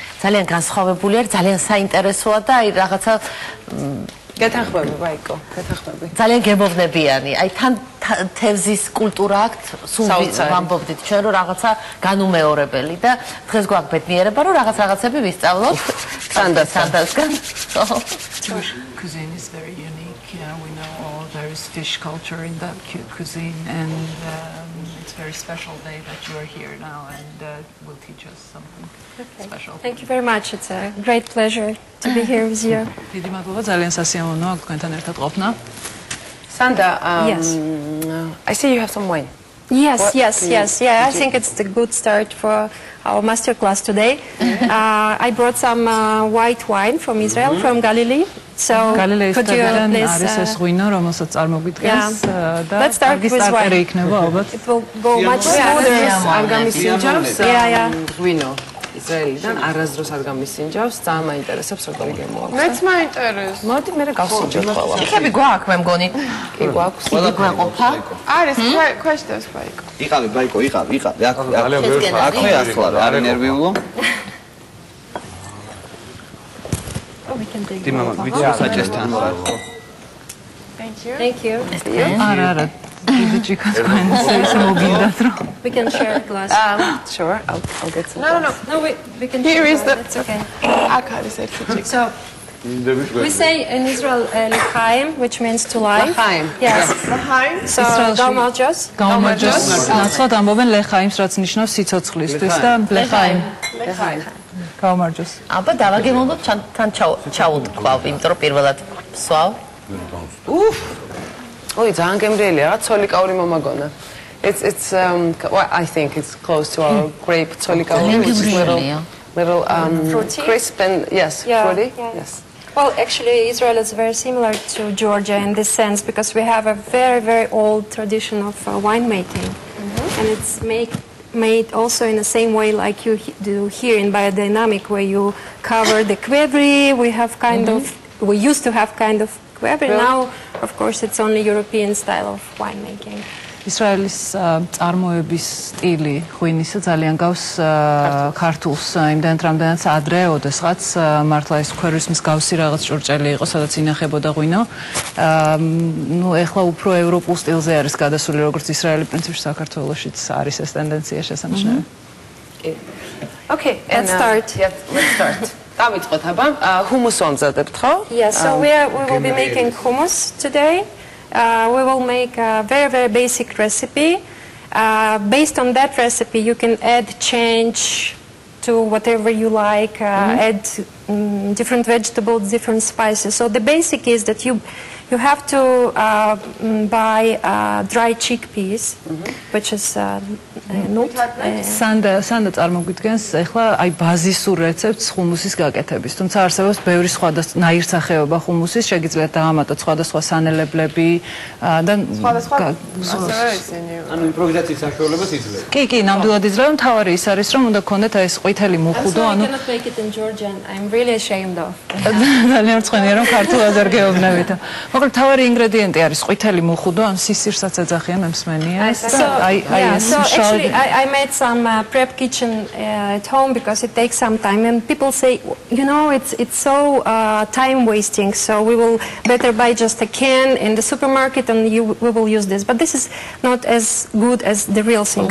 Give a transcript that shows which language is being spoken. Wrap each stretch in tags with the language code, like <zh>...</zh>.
<ka>ძალიან განსხვავებული არის, ძალიან საინტერესოა და აი რაღაცა გეთანხმები, ვაიკო, გეთანხმები. ძალიან გემოვნებიანი. აი თან თევზის კულტურა აქვს, სულ ვამბობდით ჩვენ რომ რაღაცა განუმეორებელი და დღეს გვაქვს ბედნიერება რომ რაღაცები ვისწავლოთ სანდასგან.</ka> <en>Jewish cuisine is very unique. We know all there is fish culture in that cuisine, and it's a very special day that you are here now and will teach us something special. Thank you very much. It's a great pleasure to be here with you.</en> <ka>დიდი მადლობა, ძალიან სასიამოვნოა თქვენთან ერთად ყოფნა.</ka> <en>Sanda, Yes. I see you have some wine. Yes. Yeah, I think it's a good start for our master class today. I brought some white wine from Israel, from Galilee. So could you please</en> <ka>არის ეს ღვინო, რომელსაც წარმოგიდგენს და</ka> <en>let's start with wine.</en> <ka>იქნება ალბათ.</ka> <en>It will go much smoother.</en> <ka>არ გამისინჯავს</ka> <en>Yeah.</en> <ka>ღვინო ისრაელიდან არასდროს არ გამისინჯავს, ძალიან მაინტერესებს როგორი გემოაქვს. მეც მაინტერესებს. მოდი მე გავსინჯოთ ყველა. იქები გვაქვს მე მგონი. კი გვაქვს. დიდი გვეყოფა. არის ქვეშდას ვაიკო. იყავი, ბაიკო, იყავი. აქვე ახლა რა არის ნერვიულო?</ka> <en>We can take</en> <ka>დიმა, ვიცი საჭესთან ხარ ხო?</ka> <en>Thank you.</en> <ka>არა. დიდი ჭიქა თქვენს ისე მოგინდათ რომ</ka> <en>We can share a glass. Sure, I'll get some. No, we can Here share. is the- It's okay.</en> <ka>აქ არის ერთი ჭიქა.</ka> <en>So we say in Israel lechaim, which means to life. Lechaim. Yes. Lechaim.</en> <ka>So გამარჯოს. გამარჯოს. ნაცვლად ამბობენ ლეხაიმს, რაც ნიშნავს სიცოცხლისთვის და ლეხაიმ. გამარჯოს. აბა დავაგემოვნოთ თან ჩაუთქვავ, იმიტომ რომ პირველად სვავ. ოი, ძალიან გემრიელი რა, ცოლიკაური მომაგონა.</ka> <en>It's well, I think it's close to our grape ცოლიკაური, which is little Fruity? crisp and yes, fruity. Yes. Well, actually, Israel is very similar to Georgia in this sense because we have a very, very old tradition of winemaking, and it's made also in the same way like you do here in biodynamic, where you cover the quevri. We used to have kind of quevri. Now, of course, it's only European style of winemaking.</en> <ka>ისრაელის წარმოების სტილი ღვინისა ძალიან გავს ქართულს, იმდენად რამდენიც ადრე ოდესღაც მართლა ეს ქვერვის მსგავსი რაღაც ჭურჭელი იყო, სადაც ინახებოდა ღვინო. ნუ ეხლა უფრო ევროპულ სტილზე არის გადასული, როგორც ისრაელი პრინციპში საქართველოშიც არის ეს ტენდენცია შესამჩნევი.</ka> <en>Okay, Let's start. Let's start.</en> <ka>დავიწყოთ აბა. ჰუმუს ვამზადებთ, ხო?</ka> <en>Yes, so we will be making hummus today. We will make a very, very basic recipe. Based on that recipe, you can change to whatever you like, add different vegetables, different spices. So the basic is that you have to buy dry chickpeas, which is not.</en> <ka>სანდა წარმოგვიდგენს ახლა აი ბაზისურ რეცეპტს ხუმუსის გაკეთების. თუმცა არსებობს ბევრი სხვადასხვანაირი სახეობა ხუმუსის, შეგიძლიათ დაამატოთ სხვადასხვა სანელებლები და ანუ იმპროვიზაციის საშუალებას იძლევა. კი, ნამდვილად იძლევა. მთავარი ის არის, რომ უნდა გქონდეთ აი ეს ყვითელი მუხუდო,</ka> <en>I cannot make it in Georgian. I'm really ashamed of.</en> <ka>ძალიან მწვანეა რომ ქართულად არ გეუბნებით. მოკლედ მთავარი ინგრედიენტი არის ყვითელი მუხუდო, ან სისირსაც ეძახიან მე მსმენია.</ka> <en>So actually I made some prep kitchen at home because it takes some time, and people say, it's so time wasting, so we will better buy just a can in the supermarket and we will use this, but this is not as good as the real thing.</en>